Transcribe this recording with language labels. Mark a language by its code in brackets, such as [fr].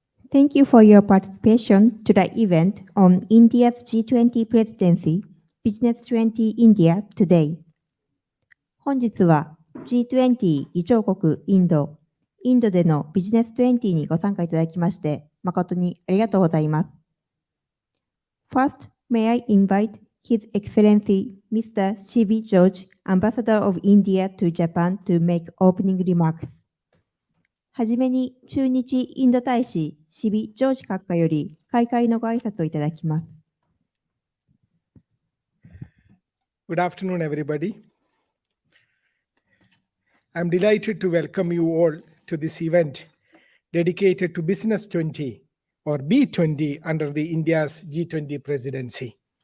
[en] Thank you for your participation to the event on India's G20 Presidency, Business 20 India today. [ja] 本日は G20 議長国インドでのビジネス20にご参加いただきまして誠にありがとうございます。 [en] First, may I invite His Excellency Mr. Shivi George, Ambassador of India to Japan, to make opening remarks. [ja] はじめに駐日インド大使シビ・ジョージ閣下より開会のご挨拶をいただきます。 [en] Good afternoon, everybody. I'm delighted to welcome you all to this event dedicated to Business 20 or B20 under the India's G20 Presidency.